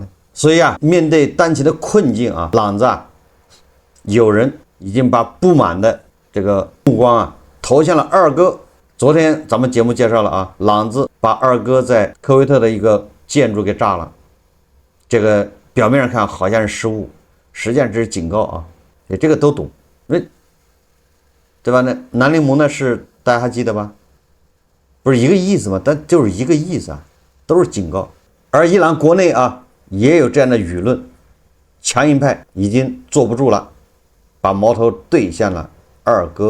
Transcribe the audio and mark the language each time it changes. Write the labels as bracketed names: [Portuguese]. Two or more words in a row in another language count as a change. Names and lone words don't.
[Chinese] 所以面對當前的困境朗子有人已經把不滿的這個目光投向了二哥。昨天咱們節目介紹了朗子把二哥在科威特的一個建築給炸了，這個表面上看好像是失誤，實際上這是警告這個都懂，對吧？那南檸檬的事大家還記得吧？不是一個意思嗎？但就是一個意思都是警告。而伊朗國內也有這樣的輿論，強硬派已經坐不住了，把矛頭對向了二哥。